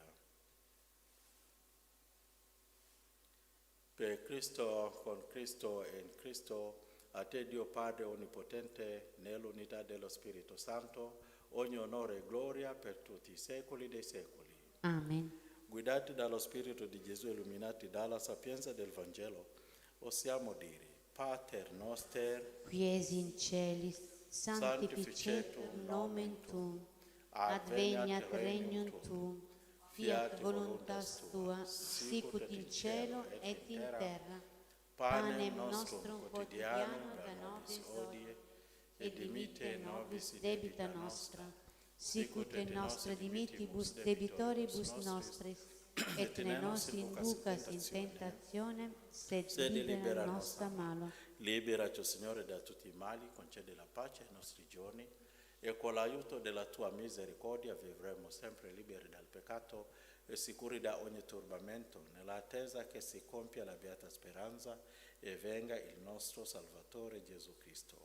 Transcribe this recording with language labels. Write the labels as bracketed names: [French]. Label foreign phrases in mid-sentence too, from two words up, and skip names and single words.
[Italian] Per Cristo, con Cristo e in Cristo, a te Dio Padre Onnipotente, nell'unità dello Spirito Santo, ogni onore e gloria per tutti i secoli dei secoli. Amen. Guidati dallo Spirito di Gesù, illuminati dalla sapienza del Vangelo, possiamo dire: [Latin] Pater noster, Qui es in celis, sanctificetur nomen tuum, adveniat regnum tuum, fiat voluntas tua, sicut in cielo et in terra. Panem nostrum quotidianum da nobis hodie, et dimitte nobis debita nostra, sicut et nostra dimitibus debitoribus nostris, et ne nos inducas in tentationem, sed libera nostra malo. [Italian] Liberaci, Signore, da tutti i mali, concedi la pace ai nostri giorni e con l'aiuto della tua misericordia vivremo sempre liberi dal peccato e sicuri da ogni turbamento, nell'attesa che si compia la beata speranza e venga il nostro Salvatore Gesù Cristo.